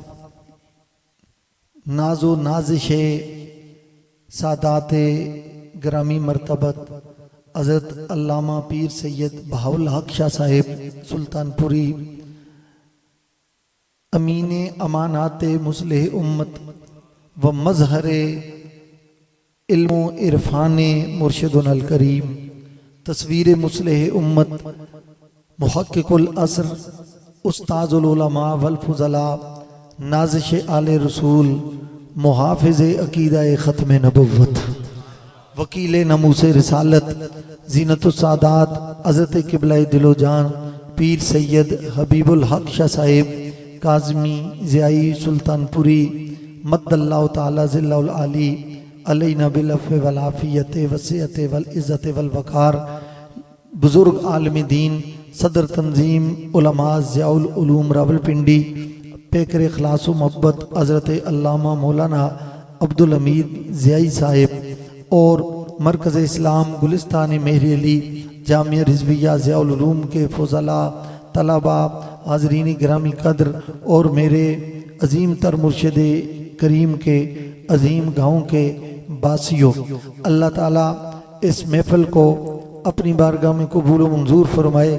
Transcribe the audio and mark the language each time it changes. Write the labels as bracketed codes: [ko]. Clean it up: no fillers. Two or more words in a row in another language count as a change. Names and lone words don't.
[ur] نازو نازشِ ساداتِ گرامی مرتبت حضرت علامہ پیر سید بہاء الحق شاہ صاحب سلطانپوری, امینِ اماناتِ مصلحِ امت و مظہرِ علم و عرفانِ مرشدنا الکریم، تصویرِ مصلحِ امت، محقق العصر، استاذ العلماء والفضلاء، نازشِ آلِ رسول، محافظِ عقیدۂ ختمِ نبوت، وکیلِ ناموسِ رسالت، زینت السادات حضرت قبلہ دل و جان پیر سید حبیب الحق شاہ صاحب کاظمی ضیائی سلطانپوری [ar] مد الله تعالى ظله العالي علينا بال عفو والعافية وصية والعزة والوقار, [ur] بزرگ عالمِ دین صدر تنظیمِ علماء ضیاء العلوم راولپنڈی، پیکرِ اخلاص و محبت حضرت علامہ مولانا عبد الحمید ضیائی صاحب اور مرکزِ اسلام گلستانِ مہر علی جامعہ رضویہ ضیاء العلوم کے فضلاء، طلباء، حاضرینِ گرامی قدر اور میرے عظیم تر مرشدِ کریم کے عظیم گاؤں کے باسیوں، اللہ تعالیٰ اس محفل کو اپنی بارگاہ میں قبول منظور فرمائے.